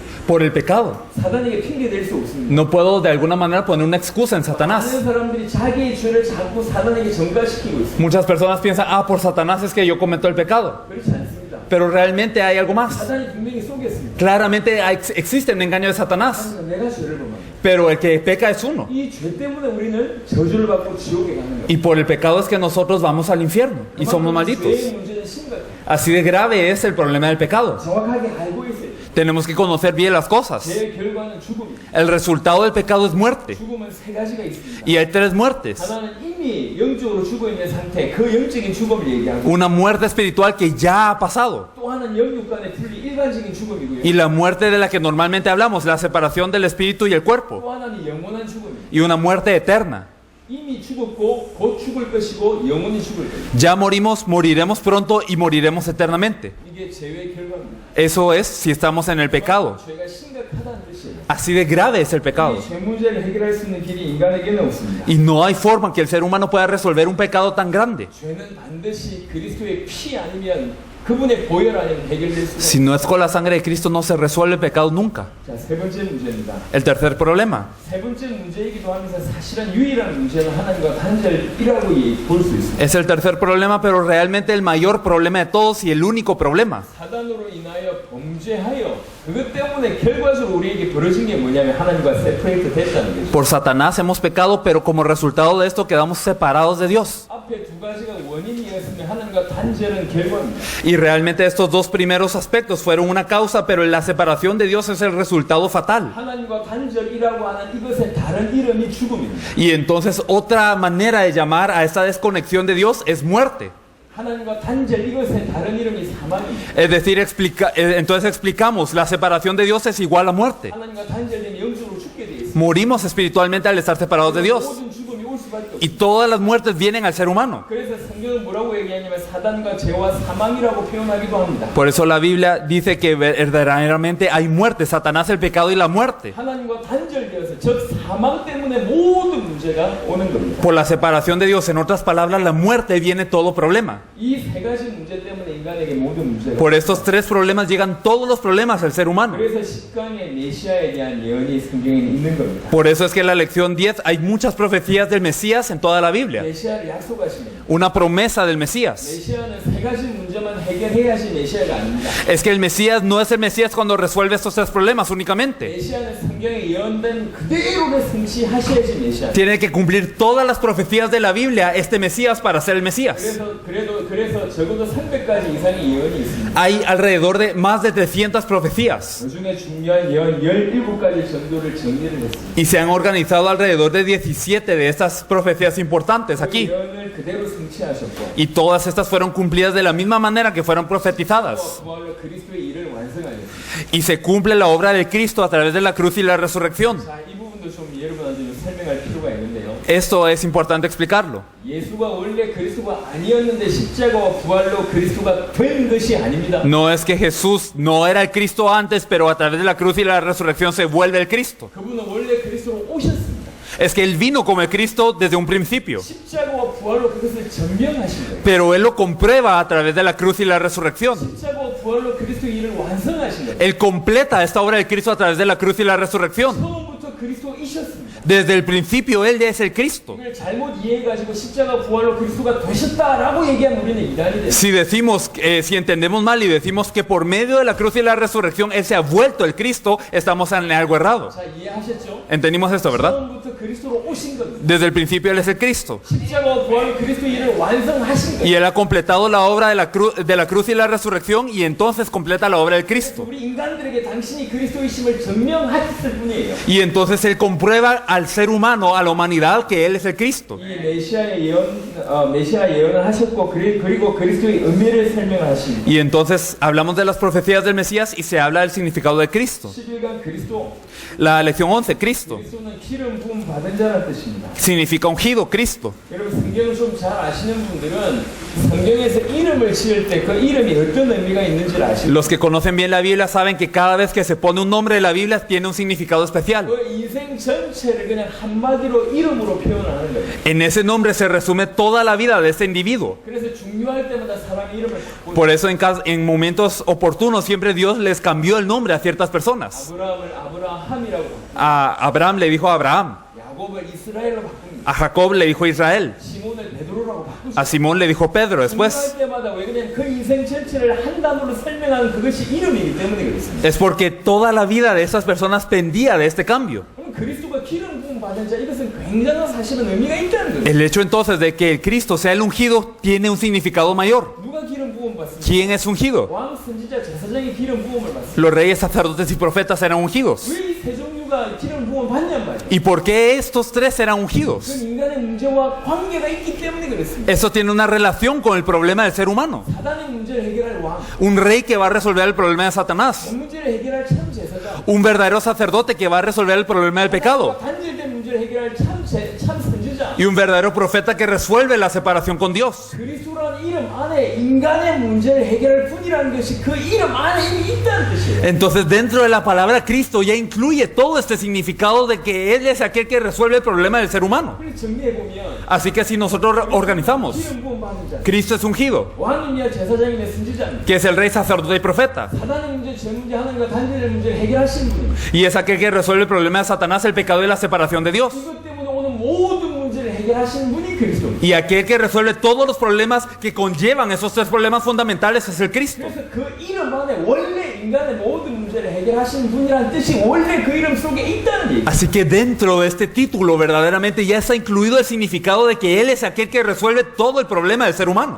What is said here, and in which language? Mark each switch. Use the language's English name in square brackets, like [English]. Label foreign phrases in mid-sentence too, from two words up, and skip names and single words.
[Spanish] Por el pecado. [Korean] 사단에게 핑계 댈 수 없습니다. [Spanish] No puedo de alguna manera poner una excusa en Satanás. [Korean] 많은 사람들이 자기의 죄를 자꾸 사단에게 전가시키고 있습니다. [Spanish] Muchas personas piensan, por Satanás es que yo cometo el pecado. [Korean] 그렇지 않습니다. [Spanish] Pero realmente hay algo más. [Korean] 사단이 분명히 속였습니다. [Spanish] Claramente existe un engaño de Satanás. [Korean] 그러니까 내가 죄를 범합니다. [Spanish] Pero el que peca es uno. [Korean] 이 죄 때문에 우리는 저주를 받고 지옥에 가는 거예요. [Spanish] Y por el pecado es que nosotros vamos al infierno y somos malditos. [Korean] 죄의 문제는 심각해요. [Spanish] Así de grave es el problema del pecado. [Korean] 정확하게 알고 있어요. [Spanish] Tenemos que conocer bien las cosas. [Korean] 죄의 결과는 죽음입니다. [Spanish] El resultado del pecado es muerte. [Korean] 죽음은 세 가지가 있습니다. [Spanish] Y hay tres muertes. [Korean] 하나는 이미 영적으로 죽어 있는 상태, 그 영적인 죽음을 얘기하고 [Spanish] Una muerte espiritual que ya ha pasado. [Korean] 또 하나는 영육 간의 분리, 일반적인 죽음이고요. [Spanish] Y la muerte de la que normalmente hablamos, la separación del espíritu y el cuerpo. [Korean] 또 하나는 영원한 죽음입니다. [Spanish] Y una muerte eterna. [Korean] 이미 죽었고 곧 죽을 것이고 영원히 죽을 것이고 [Spanish] Ya morimos, moriremos pronto y moriremos eternamente. [Korean] 이게 죄의 결과입니다. [Spanish] Eso es si estamos en el pecado. [Korean] 죄가 심각하다는 뜻이에요. [Spanish] Así de grave es el pecado. [Korean] 이 죄 문제를 해결할 수 있는 길이 인간에게는 없습니다. [Spanish] Y no hay forma en que el ser humano pueda resolver un pecado tan grande. [Korean] 죄는 반드시 그리스도의 피 아니면 그분의 보혈 아니면 해결될 수 [Spanish] Si no es con la sangre de Cristo, no se resuelve el pecado nunca. [Korean] 자, 세 번째 문제입니다. [Spanish] El tercer problema. [Korean] 세 번째 문제이기도 하면서 사실은 유일한 문제는 하나님과 단절이라고 볼 수 있습니다. [Spanish] Es el tercer problema, pero realmente el mayor problema de todos y el único problema. [Korean] 사단으로 인하여 범죄하여 그것 때문에 결과적으로 우리에게 벌어진 게 뭐냐면 하나님과 세퍼레이트 됐다는 거죠. [Spanish] Por Satanás hemos pecado, pero como resultado de esto quedamos separados de Dios. [Korean] 앞에 두 가지가 원인이었으면 하나님과 단절은 결과입니다. [Spanish] Y realmente estos dos primeros aspectos fueron una causa, pero la separación de Dios es el resultado fatal. [Korean] 하나님과 단절이라고 하는 이것의 다른 이름이 죽음입니다. [Spanish] Y entonces otra manera de llamar a esta desconexión de Dios es muerte. [Korean] 하나님과 단절 이것의 다른 이름이 사망입니다. [Spanish] Es decir, entonces explicamos, la separación de Dios es igual a muerte. [Korean] 하나님과 단절되면 영적으로 죽게 돼 있습니다. [Spanish] Morimos espiritualmente al estar separados de Dios. [Korean] 모든 죽음이 올 수밖에 없습니다. [Spanish] Y todas las muertes vienen al ser humano. [Korean] 그래서 성경은 뭐라고 얘기하냐면 사단과 죄와 사망이라고 표현하기도 합니다. [Spanish] Por eso la Biblia dice que verdaderamente hay muerte, Satanás, el pecado y la muerte. [Korean] 하나님과 단절되어서 즉 사망 때문에 모든 문제가 오는 겁니다. [Spanish] Por la separación de Dios, en otras palabras, la muerte viene todo problema. [Korean] 이 세 가지 문제 때문에 인간에게 모든 문제가 [Spanish] Por estos tres problemas llegan todos los problemas al ser humano. [Korean] 그래서 10강의 메시아에 대한 예언이 성경에 있는 겁니다. [Spanish] Por eso es que en la lección 10 hay muchas profecías del Mesías en toda la Biblia. [Korean] 메시아를 약속하시는 겁니다. [Spanish] Una promesa del Mesías. [Korean] 메시아는 세 가지 문제만 해결해야지 메시아가 아닙니다. [Spanish] Es que el Mesías no es el Mesías cuando resuelve estos tres problemas únicamente. [Korean] 메시아는 성경에 예언된 그대로 성취하셔야지 메시아. [Spanish] Tiene que cumplir todas las profecías de la Biblia este Mesías para ser el Mesías. [Korean] 그래서 적어도 300가지 이상의 예언이 있습니다. [Spanish] Hay alrededor de más de 300 profecías. [Korean] 그 중에 중요한 예언 17가지 정도를 정리를 했습니다. [Spanish] Y se han organizado alrededor de 17 de estas profecías importantes [Korean] 그 [Spanish] aquí. [Korean] 예언을 그대로 성취하셨고 [Spanish] Y todas estas fueron cumplidas de la misma manera que fueron profetizadas. [Korean] 부활로 그리스도의 일을 완성하였습니다. [Spanish] Y se cumple la obra del Cristo a través de la cruz y la resurrección. [Korean] 자, 이 부분도 좀 여러분한테 좀 설명할 필요가 있는데요. [Spanish] Esto es importante explicarlo. [Korean] 예수가 원래 그리스도가 아니었는데 십자가와 부활로 그리스도가 된 것이 아닙니다. [Spanish] No es que Jesús no era el Cristo antes, pero a través de la cruz y la resurrección se vuelve el Cristo. [Korean] 그분은 원래 그리스도로 오셨습니다. [Spanish] Es que Él vino como el Cristo desde un principio. [Korean] 십자가와 부활로 그것을 증명하신 거예요. [Spanish] Pero Él lo comprueba a través de la cruz y la resurrección. [Korean] 십자가와 부활로 그리스도의 일을 완성하신 거예요. [Spanish] Él completa esta obra del Cristo a través de la cruz y la resurrección. [Korean] 처음부터 그리스도이셨습니다. [Spanish] Desde el principio Él ya es el Cristo. [Korean] 이걸 잘못 이해해가지고 십자가 부활로 그리스도가 되셨다라고 얘기하면 우리는 이단이 돼요. [Spanish] Si decimos, si entendemos mal y decimos que por medio de la cruz y la resurrección Él se ha vuelto el Cristo, estamos en algo errado. [Korean] 자, 이해하셨죠? [Spanish] Entendimos esto, ¿verdad? [Korean] 처음부터 그리스도로 오신 겁니다. [Spanish] Desde el principio Él es el Cristo. [Korean] 십자가와 부활로 그리스도의 일을 완성하신 [Spanish] Y [Korean] 거예요. [Spanish] Él ha completado la obra de la cruz y la resurrección y entonces completa la obra del Cristo. [Korean] 우리 인간들에게 당신이 그리스도이심을 증명하셨을 뿐이에요. [Spanish] Y entonces Él comprueba al ser humano, a la humanidad, que Él es el Cristo. [Korean] 이 메시아 예언을 하셨고 그리고 그리스도의 의미를 설명하십니다. [Spanish] Y entonces hablamos de las profecías del Mesías y se habla del significado de Cristo. [Korean] 11강 그리스도. [Spanish] La lección 11, Cristo, [Korean] 그리스도는 기름 부음 받은 자라는 뜻입니다. [Spanish] significa ungido, Cristo. [Korean] 여러분 성경을 좀 잘 아시는 분들은 성경에서 이름을 지을 때 그 이름이 어떤 의미가 있는지를 아십니다. [Spanish] Los que conocen bien la Biblia saben que cada vez que se pone un nombre de la Biblia tiene un significado especial. [Korean] 그 인생 전체를 그냥 한마디로 이름으로 표현하는 거예요. [Spanish] En ese nombre se resume toda la vida de este individuo. [Korean] 그래서 중요할 때마다 사람의 이름을 바꾸고 [Spanish] Por eso en momentos oportunos siempre Dios les cambió el nombre a ciertas personas. [Korean] 아브라함을 아브라함이라고 [Spanish] A Abraham le dijo Abraham, [Korean] 야곱을 이스라엘로 바꿉니다. [Spanish] a Jacob le dijo Israel, [Korean] 시몬을 베드로라고 바꾸죠. [Spanish] a Simón le dijo Pedro después. [Korean] 중요할 때마다 왜 그냥 그 인생 전체를 한 단어로 설명하는 그것이 이름이기 때문에 그렇습니다. [Spanish] Es porque toda la vida de esas personas pendía de este cambio. [Korean] 그럼 그리스도가 기름 부음 받은 자 이것은 굉장한 사실은 의미가 있다는 거예요. [Spanish] El hecho entonces de que el Cristo sea el ungido tiene un significado mayor. [Korean] 누가 기름 부음 받습니까? [Spanish] ¿Quién es ungido? [Korean] 왕 선지자 제사장이 기름 부음을 받습니다. [Spanish] Los reyes, sacerdotes y profetas eran ungidos. [Korean] 왜 이 세 종류가 기름 부음을 받냔 말이에요. [Spanish] ¿Y por qué estos tres eran [Korean] 그건 [Spanish] ungidos? [Korean] 인간의 문제와 관계가 있기 때문에 그렇습니다. [Spanish] Eso tiene una relación con el problema del ser humano. [Korean] 사단의 문제를 해결할 왕, [Spanish] Un rey que va a resolver el problema de Satanás. [Korean] 그 문제를 해결할 참 제사장, [Spanish] Un verdadero sacerdote que va a resolver el problema del pecado. [Korean] 단절된 문제를 해결할 참 선지자. [Spanish] Y un verdadero profeta que resuelve la separación con Dios. [Korean] 그리스도라는 이름 안에 인간의 문제를 해결할 분이라는 것이 그 이름 안에 이미 있다는 뜻이에요. [Spanish] Entonces dentro de la palabra Cristo ya incluye todo este significado de que Él es aquel que resuelve el problema del ser humano. [Korean] 그래서 정리해 보면 [Spanish] Así que si nosotros organizamos, [Korean] 기름 부음 받은 자, [Spanish] Cristo es ungido, [Korean] 왕이며 제사장이며 선지자입니다. [Spanish] que es el rey, sacerdote y profeta, [Korean] 사단의 문제, 죄 문제, 하나님과 단절의 문제를 해결하신 분입니다. [Spanish] y es aquel que resuelve el problema de Satanás, el pecado y la separación de Dios, [Korean] 이것 때문에 오늘 모든 문제를 해결하신 분이 그리스도입니다. [Spanish] y aquel que resuelve todos los problemas que conllevan esos tres problemas fundamentales es el Cristo. [Korean] 그래서 그 이름 안에 원래 인간의 모든 문제를 해결하신 분이라는 뜻이 원래 그 이름 속에 있다는 얘기예요. [Spanish] Así que dentro de este título verdaderamente ya está incluido el significado de que Él es aquel que resuelve todo el problema del ser humano.